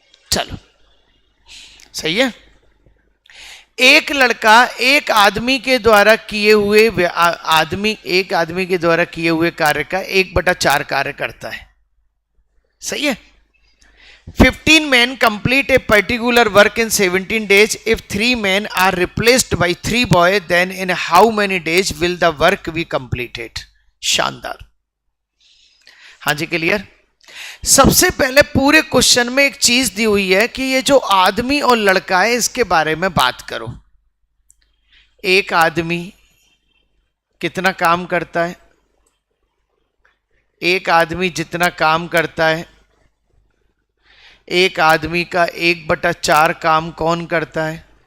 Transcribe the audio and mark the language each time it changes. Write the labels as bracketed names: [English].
[Hindi] चलो सही है। एक लड़का एक आदमी के द्वारा किए हुए एक आदमी के द्वारा किए हुए कार्य का 1/4 कार्य करता है। सही है। [English] 15 men complete a particular work in 17 days. If 3 men are replaced by 3 boys, then in how many days will the work be completed? [Hindi] शानदार। हाँ जी, क्लियर। सबसे पहले पूरे क्वेश्चन में एक चीज दी हुई है कि ये जो आदमी और लड़का है इसके बारे में बात करो। एक आदमी कितना काम करता है? एक आदमी जितना काम करता है, एक आदमी का 1/4 काम कौन करता है?